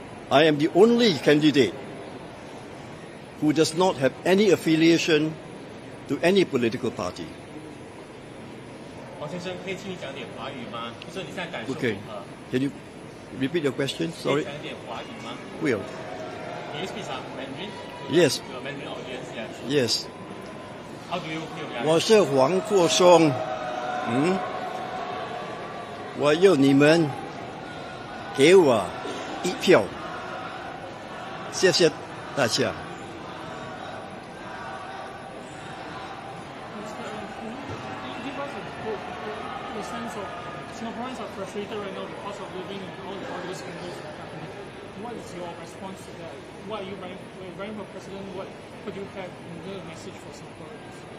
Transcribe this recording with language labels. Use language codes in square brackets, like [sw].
[en] I am the only candidate who does not have any affiliation to any political party. Okay. Can you repeat your question? Sorry. Will. Can you speak some Mandarin? Yes. To a Mandarin audience, yes. Yes. How do you feel? [zh] 我是黄国松，我要你们给我一票，谢谢大家。 [en] Give us a sense of Singaporeans are frustrated right now with the cost of living and all those scandals that are happening. What is your response to that? What are you running for president? What do you have in the message for Singaporeans?